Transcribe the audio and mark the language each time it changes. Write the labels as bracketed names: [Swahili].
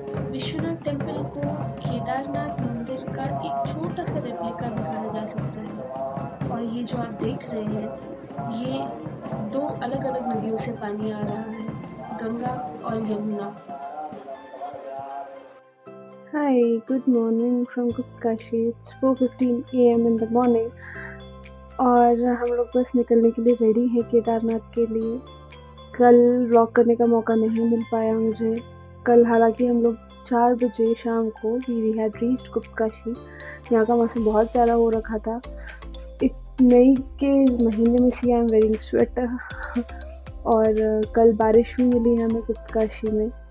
[Hindi] Vishwanath temple को केदारनाथ मंदिर का एक छोटा सा रेप्लिका भी कहा जा सकता है। और ये जो आप देख रहे हैं, ये 2 अलग-अलग नदियों से पानी आ रहा है, गंगा और Yamuna. [English] Hi, good morning from Guptkashi. It's 4:15 AM in the morning. [Hindi] और हम लोग बस निकलने के लिए रेडी हैं केदारनाथ के लिए। कल व्लॉग करने का मौका नहीं मिल पाया मुझे। कल हालांकि हम लोग 4 बजे शाम को [English] we had reached [Hindi] गुप्तकाशी। यहाँ का मौसम बहुत प्यारा हो रखा था। मई के महीने में [English] see I am wearing sweater [Hindi] और कल बारिश भी मिली हमें गुप्तकाशी में।